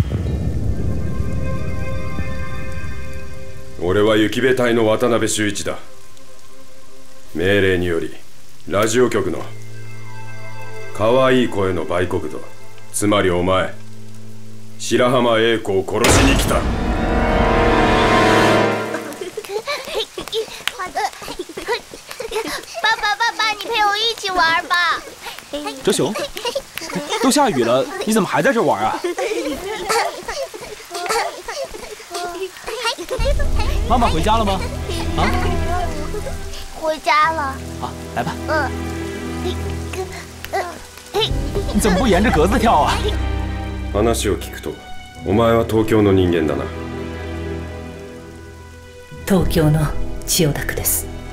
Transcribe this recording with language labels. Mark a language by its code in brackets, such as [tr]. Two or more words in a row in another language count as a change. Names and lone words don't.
[ja] 俺は雪部隊の渡辺修一だ。命令によりラジオ局の可愛い声の売国奴、つまりお前白浜英子を殺しに来た。 [zh] 爸爸，爸爸，你陪我一起玩吧。哲雄，都下雨了，你怎么还在这玩啊？妈妈回家了吗？啊？回家了。好，来吧。嗯。你怎么不沿着格子跳啊？ [ja] 話を聞くと、お前は東京の人間だな。東京の千代田区です。